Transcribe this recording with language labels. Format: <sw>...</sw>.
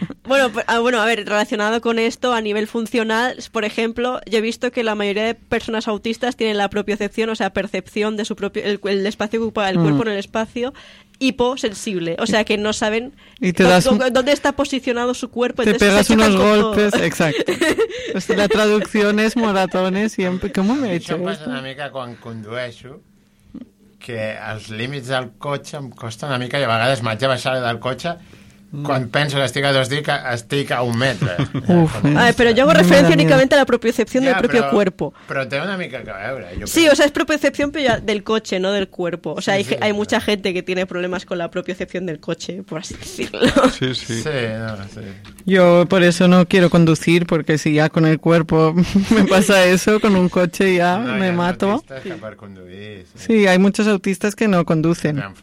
<es>Bueno, a ver, relacionado con esto, a nivel funcional, por ejemplo, yo he visto que la mayoría de personas autistas tienen la propiocepción, o sea, percepción de su propio el espacio que ocupa el cuerpo en el espacio, hiposensible. O sea, que no saben dónde está posicionado su cuerpo. Te pegas unos golpes, todo. Exacto. O sea, la traducción es moratones siempre. ¿Cómo me he hecho esto?</es> <ca>Pasa una mica quan condueixo, que els límits del cotxe em costa una mica, i a vegades m'haig de baixar del cotxe... Quan penso que estic a dos dits, estic a un metre. Uf, però jo</ca> <es>hago</es> <ca>referència únicament a la propiocepció</ca> <es>del propio cuerpo.</es> <ca>Però té una mica que veure.</ca> <es>Sí, o sea, es</es> <ca>propiocepció del cotxe,</ca> <es>no del cuerpo. O sea, sí, hay mucha gente que tiene problemas con la propiocepción</es> <ca>del cotxe,</ca> <es>por así decirlo. Sí, sí. Sí, no, sí. Yo por eso no quiero conducir, porque si ya con el cuerpo me pasa eso, con un</es> <ca>cotxe</ca> <es>ya no, me ya mato.</es> <ca>No, sí. Per conduir,</ca> <es>sí. Sí, hay muchos autistas que no conducen.</es>